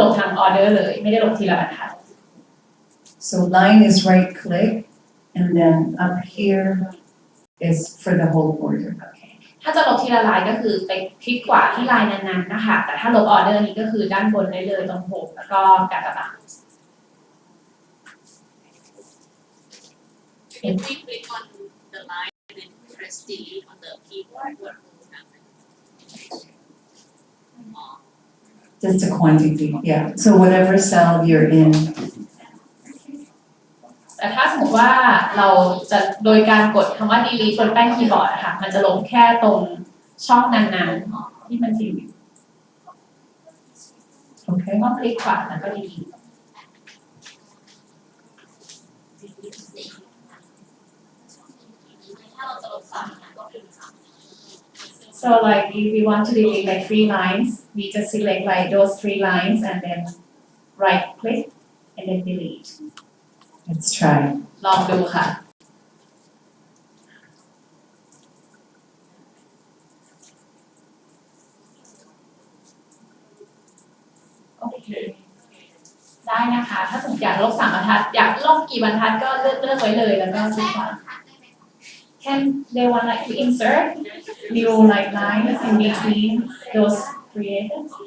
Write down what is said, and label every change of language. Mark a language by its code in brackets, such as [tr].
[th] ลงทางออเดอร์เลยไม่ได้ลงทีละบรรทัด [en] so line is right click and then up here is for the whole order. [th] ถ้าจะลบทีละลายก็คือไปคลิกขวาที่ลายนั้นๆนะคะแต่ถ้าลบออเดอร์นี้ก็คือด้านบนได้เลยตรงโฮมแล้วก็กากบาท [en] If we click on the line and then press delete on the keyboard, what will happen? Just a quantity, yeah. So whatever cell you're in, [th] แต่ถ้าสมมติว่าเราจะโดยการกดคำว่า delete บนแป้นคีย์บอร์ดอะค่ะมันจะลงแค่ตรงช่องนั้นๆที่มันอยู่ [en] okay? [th] ต้องคลิกขวาแล้วก็ [en] delete So like if we want to delete like 3 lines, we just select like those 3 lines and then right click and then delete. Let's try. [th] ลองดูค่ะ โอเค ได้นะคะ ถ้าสมมติอยากลบ3 บรรทัด อยากลบกี่บรรทัดก็เลือกไว้เลยแล้วก็คลิกขวา [en] Can they want like to insert new like lines in between those created?